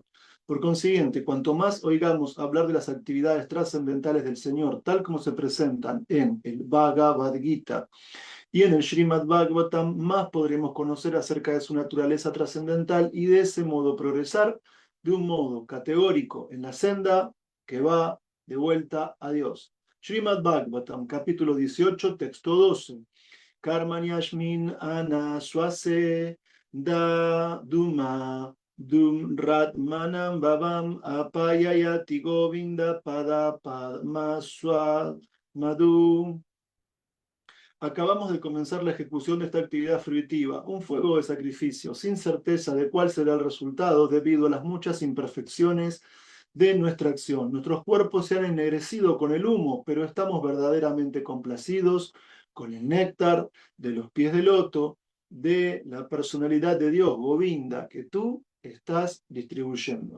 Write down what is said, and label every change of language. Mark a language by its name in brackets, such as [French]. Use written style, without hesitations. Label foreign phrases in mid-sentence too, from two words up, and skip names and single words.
[Spanish] Por consiguiente, cuanto más oigamos hablar de las actividades trascendentales del Señor, tal como se presentan en el Bhagavad Gita y en el Srimad Bhagavatam, más podremos conocer acerca de su naturaleza trascendental y de ese modo progresar de un modo categórico en la senda que va de vuelta a Dios. Srimad Bhagavatam, capítulo 18, texto 12. [Sanskrit] Karmanyashmin anaswase da duma dum ratmanam babam apayayati govinda pada padma swad madhu. [Spanish] Acabamos de comenzar la ejecución de esta actividad fruitiva, un fuego de sacrificio, sin certeza de cuál será el resultado debido a las muchas imperfecciones de nuestra acción. Nuestros cuerpos se han ennegrecido con el humo, pero estamos verdaderamente complacidos con el néctar de los pies de loto de la personalidad de Dios, Govinda, que tú estás distribuyendo.